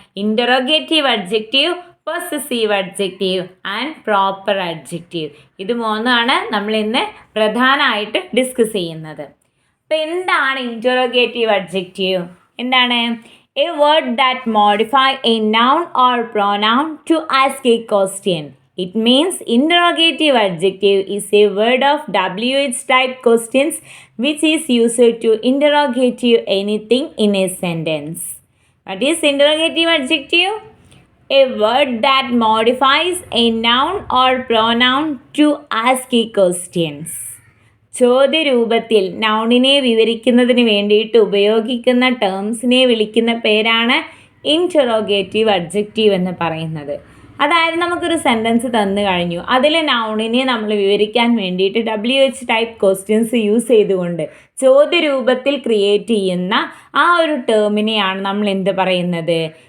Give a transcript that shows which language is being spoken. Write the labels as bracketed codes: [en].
[en] Interrogative adjective, possessive adjective and proper adjective. [ml] ഇത് 3ആണ് നമ്മൾ ഇന്ന് പ്രധാനമായിട്ട് ഡിസ്കസ് ചെയ്യുന്നത്. അപ്പം എന്താണ് ഇൻ്ററോഗേറ്റീവ് അഡ്ജക്റ്റീവ്? എന്താണ്? [en] A word that modify a noun or pronoun to ask a question. It means interrogative adjective is a word of WH type questions which is used to interrogate anything in a sentence. What is interrogative adjective? A word that modifies a noun or pronoun to ask a questions. [ml] ചോദ്യരൂപത്തിൽ നൗണിനെ വിവരിക്കുന്നതിന് വേണ്ടിയിട്ട് ഉപയോഗിക്കുന്ന ടേംസിനെ വിളിക്കുന്ന പേരാണ് interrogative adjective എന്ന് പറയുന്നത്. അതായത് നമുക്കൊരു sentence തന്നു കഴിഞ്ഞു, അതിൽ നൗണിനെ നമ്മൾ വിവരിക്കാൻ വേണ്ടിയിട്ട് WH ടൈപ്പ് ക്വസ്റ്റ്യൻസ് യൂസ് ചെയ്തുകൊണ്ട് ചോദ്യരൂപത്തിൽ ക്രിയേറ്റ് ചെയ്യുന്ന ആ ഒരു ടേമിനെയാണ് നമ്മൾ എന്ത് പറയുന്നത്?